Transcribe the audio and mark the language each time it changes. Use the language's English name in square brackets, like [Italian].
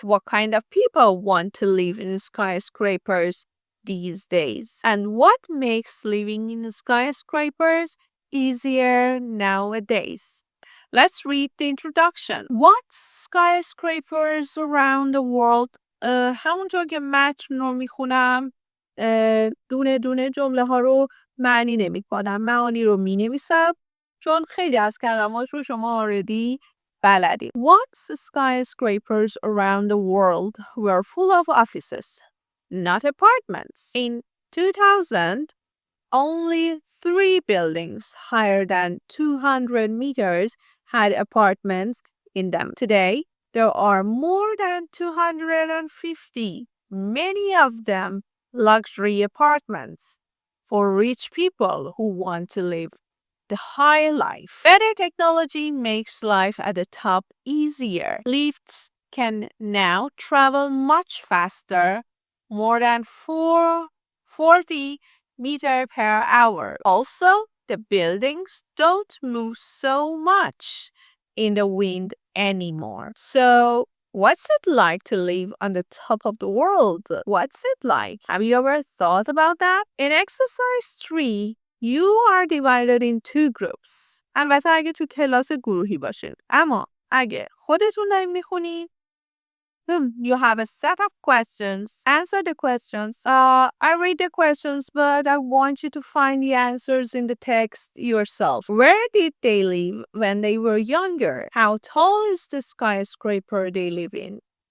[English] What kind of people want to live in skyscrapers these days? And what makes living in skyscrapers easier nowadays? Let's read the introduction. What's skyscrapers around the world? [Persian] همونطور که متن رو میخونم دونه دونه جمله ها رو معنی نمی کنم. معانی رو می نویسم چون خیلی از کلمات رو شما already بلدید. [English] What's skyscrapers around the world were full of offices, not apartments. In 2000, only 3 buildings higher than 200 meters had apartments in them. Today, there are more than 250, many of them luxury apartments for rich people who want to live the high life. Better technology makes life at the top easier. Lifts can now travel much faster, more than 40 meters per hour. Also, the buildings don't move so much in the wind anymore. So, what's it like to live on the top of the world? What's it like? Have you ever thought about that? In exercise 3, you are divided in 2 groups. [Persian] البته اگه تو کلاس گروهی باشین. اما اگه خودتون دارین میخونین [English] you have a set of questions. Answer the questions. I read the questions, but I want you to find the answers in the text yourself. Where did they live when they were younger? How tall is the skyscraper they live in?